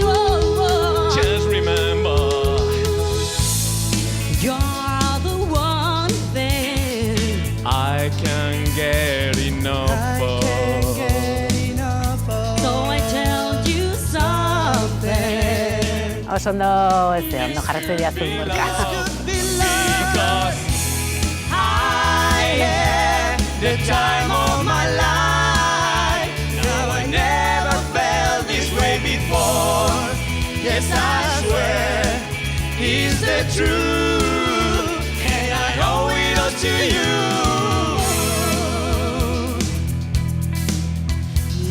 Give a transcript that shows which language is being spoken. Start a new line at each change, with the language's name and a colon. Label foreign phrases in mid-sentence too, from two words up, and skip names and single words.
English: Just remember, you're the one thing I can't get enough of. So I tell you something.
Basque: Oso ondo, ondo jarratu diazu Gorka.
English: Because I had the time of my life. Now I never felt this way before. Yes, I swear it's the truth, and I owe it all to you.